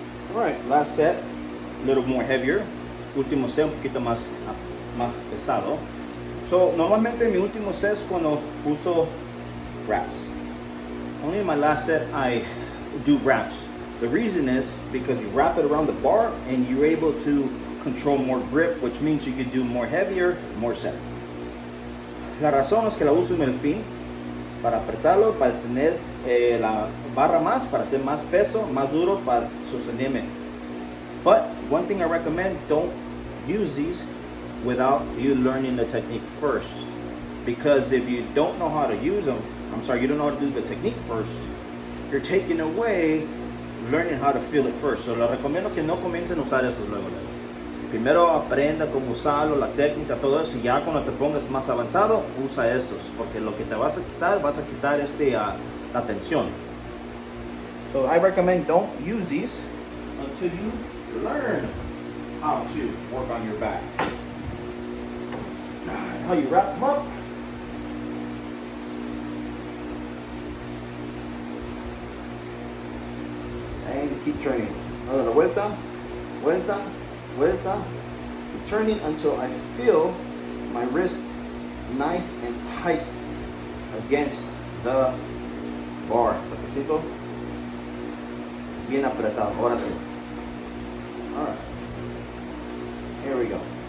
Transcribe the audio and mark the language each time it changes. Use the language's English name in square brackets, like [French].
[English] Alright, last set, a little more heavier. [Spanish] Último set un poquito más pesado. So, normalmente mi último set es cuando uso wraps. [English] Only in my last set I do wraps. The reason is because you wrap it around the bar and you're able to control more grip, which means you can do more heavier, more sets. [Spanish] La razón es que la uso en el fin para apretarlo, para tener la barra más, para hacer más peso, más duro para sostenerme. [English] But one thing I recommend, don't use these without you learning the technique first. Because if you don't know how to use them, you don't know how to do the technique first, you're taking away learning how to feel it first. [Spanish] So les recomiendo que no comiencen a usar esos luego. Primero aprenda cómo usarlo, la técnica, todo eso, y ya cuando te pongas más avanzado, usa estos, porque lo que te vas a quitar la tensión. [English] So I recommend don't use these until you learn how to work on your back. How you wrap them up. And keep turning. Another [Spanish] vuelta, vuelta, vuelta. [English] Keep turning until I feel my wrist nice and tight against the bar. [Spanish] Saquecito. Bien apretado. Ahora sí. [English] Alright. Here we go.